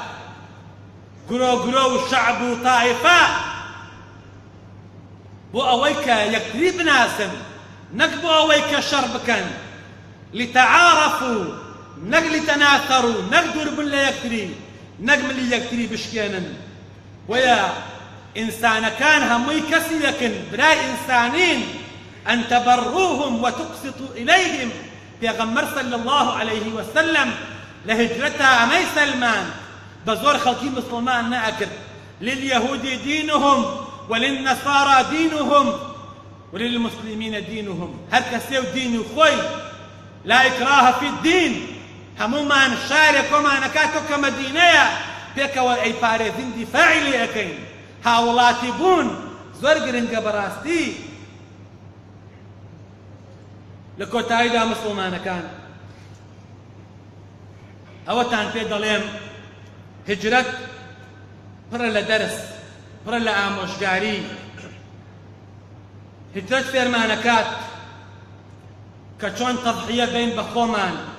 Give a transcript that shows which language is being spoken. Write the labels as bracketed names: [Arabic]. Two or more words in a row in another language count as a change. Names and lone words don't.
[Central Kurdish] گرۆ و شەعب و تائیفە بۆ ئەوەی کە یەکتری بناسن نەک بۆ ئەوەی کە شەڕ بکەن لتەعارەفوا نەک لتەنافەڕوا نەک دوور بن لە یەکتری نەک ملی یەکتری بشکێنن بۆیە ئینسانەکان هەمووی کەسی دەکەن برای ئینسانین [Arabic] أن تبروهم وتقسطوا إليهم [Central Kurdish] پێغەمبەر [Arabic] صلی الله عليه وسلم [Central Kurdish] لە هجرەتا ئەمەی سەلمان بە زۆر خەڵکی مسلمان نەئەکرد [Arabic] لليهود دينهم وللنصارى دينهم وللمسلمين دينهم [Central Kurdish] هەر کەسێ و دینی خۆی [Arabic] لا إكراه في الدين [Central Kurdish] هەموومان شارێک کۆمانەکات تۆ کە مەدینەیە پێکەوە ئەی پارێزین دیفاعی لێ ئەەکەین هاوڵاتی بوون زۆر گرنگە بەڕاستی لە کۆتاییدا مسلمانەکان ئەوەتان پێ دەڵێم هجرەت پڕە لە دەرس پڕە لە ئامۆژگاری هجرەت فێرمانەکات کە چۆن تەضحیە بین بە خۆمان